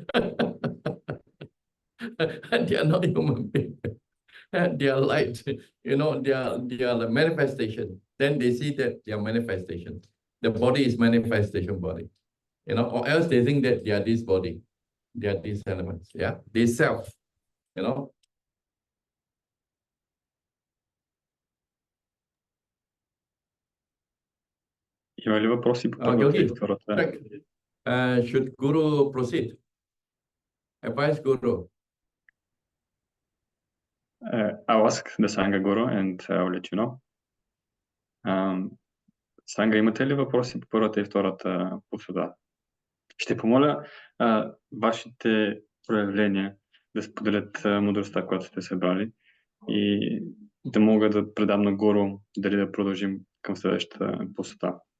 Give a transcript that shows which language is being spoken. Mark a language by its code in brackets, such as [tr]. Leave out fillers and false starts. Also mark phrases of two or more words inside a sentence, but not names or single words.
[en] They are not human beings. They are light, you know, they are the manifestation. Then they see that they are manifestation. The body is manifestation body, you know, or else they think that they are this body, they are these elements, yeah, they self, you know. [bg] Има ли въпроси по първата и втората? [en] Should Guru proceed? Advise Guru. I'll ask the Sangha Guru and I'll let you know. [bg] Санга, имате ли въпроси по първата и втората посода? Ще помоля вашите проявления да споделят мудростта, която сте събрали и да мога да предам на Гуру дали да продължим към следващата посода.